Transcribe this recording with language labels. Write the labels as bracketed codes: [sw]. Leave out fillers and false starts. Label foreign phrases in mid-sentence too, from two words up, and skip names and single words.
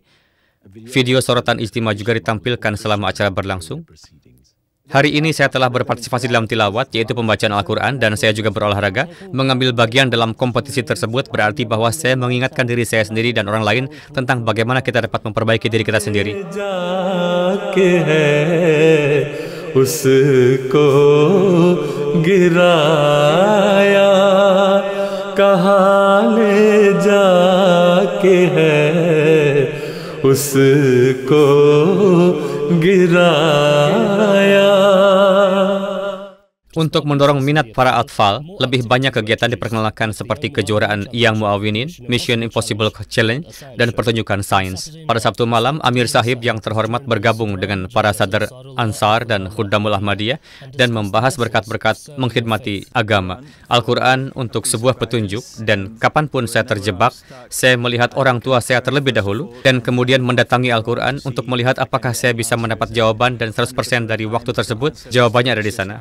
[id] Video sorotan ijtima juga ditampilkan selama acara berlangsung. Hari ini saya telah berpartisipasi dalam tilawat, yaitu pembacaan Al-Quran, dan saya juga berolahraga. Mengambil bagian dalam kompetisi tersebut berarti bahwa saya mengingatkan diri saya sendiri dan orang lain tentang bagaimana kita dapat memperbaiki diri kita sendiri. [hi] उसको गिराया कहाँ ले जाके है उसको गिराया. [id] Untuk mendorong minat para atfal, lebih banyak kegiatan diperkenalkan seperti kejuaraan Young Muawinin, Mission Impossible Challenge, dan pertunjukan sains. Pada Sabtu malam, Amir Sahib yang terhormat bergabung dengan para sadar Ansar dan Khuddamul Ahmadiyah dan membahas berkat-berkat mengkhidmati agama, Al-Quran untuk sebuah petunjuk, dan kapanpun saya terjebak, saya melihat orang tua saya terlebih dahulu, dan kemudian mendatangi Al-Quran untuk melihat apakah saya bisa mendapat jawaban, dan 100% dari waktu tersebut, jawabannya ada di sana.